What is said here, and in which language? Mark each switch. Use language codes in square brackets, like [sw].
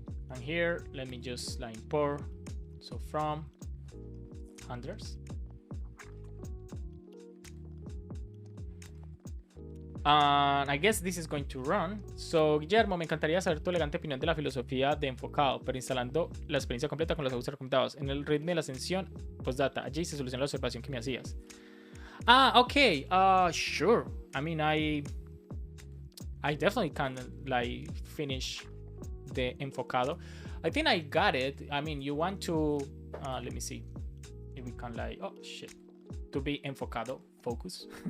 [en] And here, let me just import. So from handlers. I guess this is going to run. [es] So, Guillermo, me encantaría saber tu elegante opinión de la filosofía de enfocado, pero instalando la experiencia completa con los ajustes recomendados. En el ritmo de la ascensión, postdata, allí se soluciona la observación que me hacías. [en] Okay. Sure. I mean, I definitely can finish the enfocado. I think I got it. I mean, you want to let me see if we can oh shit, to be enfocado, focus.